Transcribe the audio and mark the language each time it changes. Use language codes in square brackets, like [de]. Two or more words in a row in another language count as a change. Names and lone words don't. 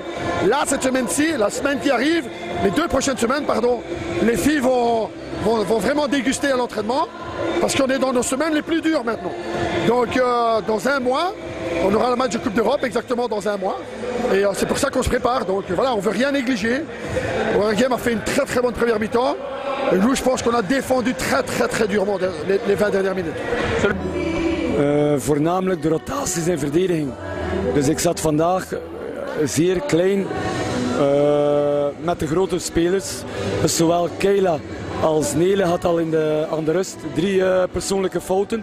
[fr] Là, cette semaine-ci, la semaine qui arrive, les 2 prochaines semaines, pardon, les filles vont vraiment déguster à l'entraînement, parce qu'on est dans nos semaines les plus dures maintenant. Donc, dans un mois, on aura le match de Coupe d'Europe exactement dans un mois, et c'est pour ça qu'on se prépare. Donc voilà, on ne veut rien négliger. Waregem a fait une très très bonne première mi-temps, et nous, je pense qu'on a défendu très durement les 20 dernières minutes. [nl] Voornamelijk de rotaties in verdediging. Dus ik zat vandaag zeer klein met de grote spelers. Dus zowel Kayla als Nele had al aan de rust 3 persoonlijke fouten.